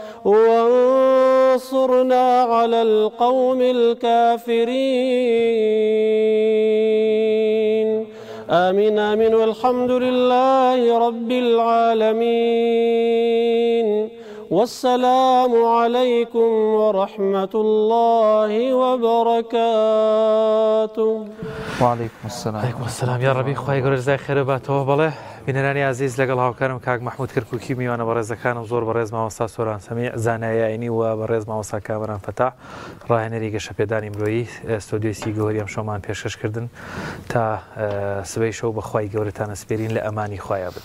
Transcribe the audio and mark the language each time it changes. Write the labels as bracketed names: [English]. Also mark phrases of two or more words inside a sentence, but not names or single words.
[Arabic] وانصرنا على القوم الكافرين آمين آمين والحمد لله رب العالمين والسلام عليكم ورحمة الله وبركاته. وعليكم السلام. عليكم السلام يا ربي [Central Kurdish] خوای گەورە جزای خێرە باتەوە بەڵێ بینەرانی عزیز لەگەڵ هاوکارم کاک محمود کەرکووکی میوانە بەڕێزەکانم زۆر بەڕێز مامۆستا سۆران سەمیع زانایە ئاینی و بەڕێز مامۆستا کامەران فەتاح ڕاهێنەری گەشەپێدانی مرۆیی ئەستۆدیۆی سی گەوەری ئەم شەومان پێشکەشکردن تا سبەی شەو بە خوای گەورەتانە سپێرین لە ئەمانی خوایە بن.